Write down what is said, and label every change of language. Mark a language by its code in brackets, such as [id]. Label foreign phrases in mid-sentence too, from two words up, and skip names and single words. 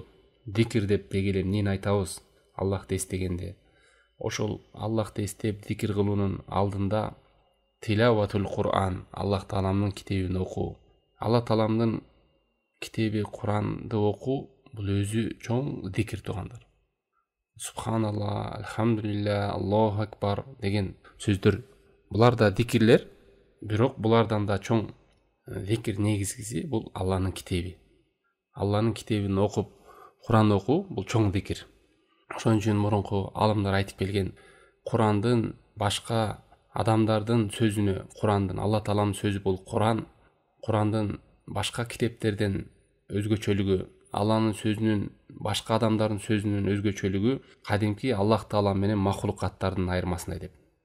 [ky] Зикир деп дегеле эмнени айтабыз? Аллахты эстегенде ошол Аллахты эстеп зикир кылуунун алдында [ar] تلاوة القرآن, [ky] Аллах Тааламдын китебин окуу. Аллах Тааламдын китеби Куранды окуу бул өзү чоң зикир туугандар. Субханалла, [ar] الحمد لله، الله أكبر [ky] деген сөздөр, булар да зикирлер, бирок булардан да чоң зикир негизгиси бул Аллахнын китеби. Аллахнын китебин окуп, Куран окуу бул чоң зикир. Ошон үчүн мурунку алымдар айтып келген, Курандын башка адамдардын сөзүнө, Курандын Алла Тааламдын сөзү бул Куран, Курандын башка китептерден өзгөчөлүгү, Алланын сөзүнүн башка адамдардын сөзүнүн өзгөчөлүгү кадимки Аллах Таала менен махлукаттардын айырмасында деп.